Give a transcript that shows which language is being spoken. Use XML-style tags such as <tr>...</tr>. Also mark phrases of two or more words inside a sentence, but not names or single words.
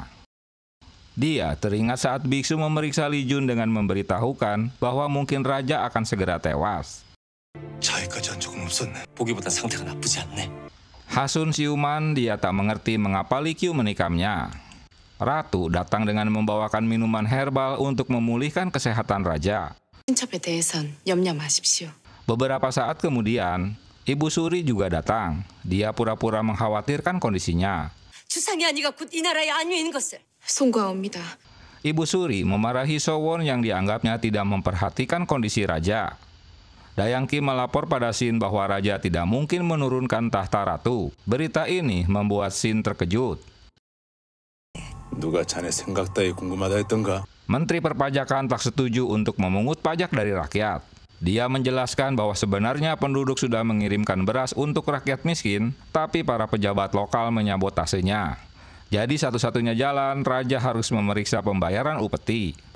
<id>Dia teringat saat biksu memeriksa Lee Jun dengan memberitahukan bahwa mungkin raja akan segera tewas.</id> <ko>자해까지 한 적은 없었네. 보기보단 상태가 나쁘지 않네.</ko> <id>Hasun siuman, dia tak mengerti mengapa Lee Kyu menikamnya. Ratu datang dengan membawakan minuman herbal untuk memulihkan kesehatan raja.</id> <ko>친첩에 대해선 염려 마십시오.</ko> <id>Beberapa saat kemudian, Ibu Suri juga datang. Dia pura-pura mengkhawatirkan kondisinya.</id> <ko>주상이 아니가 곧 이 나라의 안위인 것을. 송구하옵니다.</ko> <id>Ibu Suri memarahi Sowon yang dianggapnya tidak memperhatikan kondisi raja. Dayang Ki melapor pada Shin bahwa raja tidak mungkin menurunkan tahta ratu. Berita ini membuat Shin terkejut.</id> <ko>누가 자네 생각 따위 궁금하다 했던가?</ko> <id>Menteri Perpajakan tak setuju untuk memungut pajak dari rakyat. Dia menjelaskan bahwa sebenarnya penduduk sudah mengirimkan beras untuk rakyat miskin, tapi para pejabat lokal menyabotasinya. Jadi satu-satunya jalan, raja harus memeriksa pembayaran upeti.</id>